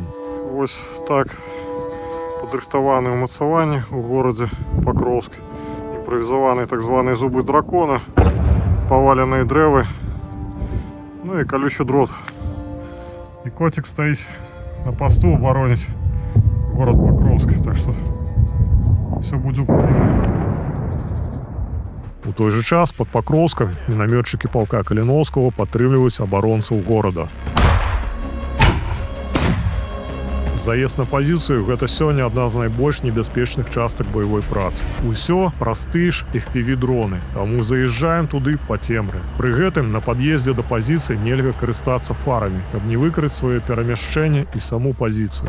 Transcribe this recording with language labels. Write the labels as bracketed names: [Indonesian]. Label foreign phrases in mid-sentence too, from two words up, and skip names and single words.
[Belarusian] Вось так падрыхтаваныя ўмацаванні ў горадзе Покровск. Імправізаваныя так званыя зубы дракона, паваленыя дрэвы, ну і калючы дрот. І котик стаіць на посту абароніць город Покровск, [Russian] так что все будет Украина. У той же час под Покровском минометчики полка Калиновского [Belarusian] падтрымліваюць абаронцаў горада. Заезд на пазіцыю гэта сёння адна з найбольш небяспечных частак баявой працы. Усё праз тыя ж FPV-дроны, таму заязджаем туды па цемры. Пры гэтым на пад'ездзе да пазіцыі нельга карыстацца фарамі, каб не выкрыць сваё перамяшчэнне і саму пазіцыю.